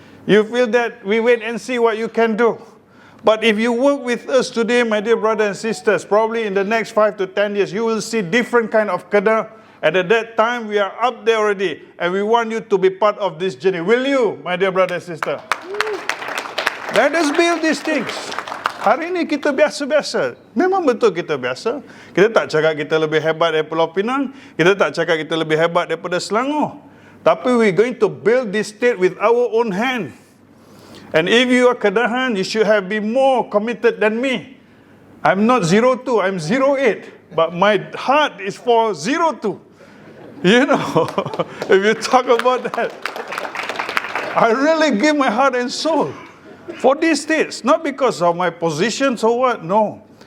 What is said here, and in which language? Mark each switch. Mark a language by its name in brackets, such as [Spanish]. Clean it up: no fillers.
[English] You feel that we wait and see what you can do. But if you work with us today, my dear brothers and sisters, probably in the next 5 to 10 years, you will see different kind of Kedah. And at that time, we are up there already. And we want you to be part of this journey. Will you, my dear brother and sister? Let us build these things. [Malay] Hari ini kita biasa-biasa. Memang betul kita biasa. Kita tak cakap kita lebih hebat daripada Pulau Pinang. Kita tak cakap kita lebih hebat daripada Selangor. [English] Tapi we're going to build this state with our own hand. And if you are Kedahan, you should have been more committed than me. I'm not 02, I'm 08. But my heart is for 02. If you talk about that. I really give my heart and soul for these states, not because of my positions or what, no.